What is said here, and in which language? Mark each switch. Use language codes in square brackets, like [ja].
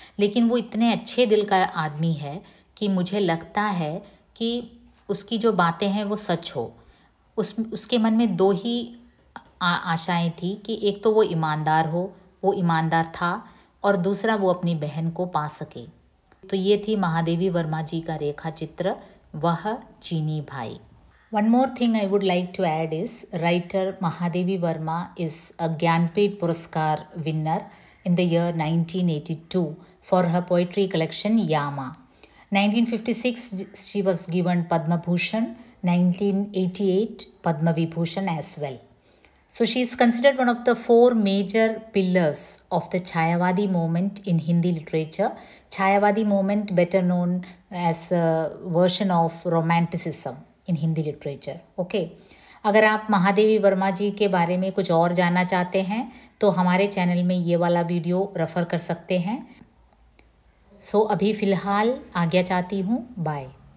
[hi] लेकिन वो इतने अच्छे दिल का आदमी है कि मुझे लगता है कि उसकी जो बातें हैं वो सच हो। उसके मन में दो ही आशाएं थी कि एक तो वो ईमानदार हो, वो ईमानदार था, और दूसरा वो अपनी बहन को पा सके। तो ये थी महादेवी वर्मा जी का रेखा चित्र, वह चीनी भाई। [en] One more thing I would like to add is writer Mahadevi Verma is a Gyanpith Puraskar winner in the year 1982 for her poetry collection Yama. 1956 she was given Padma Bhushan, 1988 Padma Vibhushan as well. So she is considered one of the four major pillars of the Chayavadi movement in Hindi literature. Chayavadi movement, better known as a version of romanticism in Hindi literature. [hi] Okay, अगर आप महादेवी वर्मा जी के बारे में कुछ और जानना चाहते हैं तो हमारे चैनल में ये वाला वीडियो रेफ़र कर सकते हैं। सो अभी फ़िलहाल आज्ञा चाहती हूँ, बाय।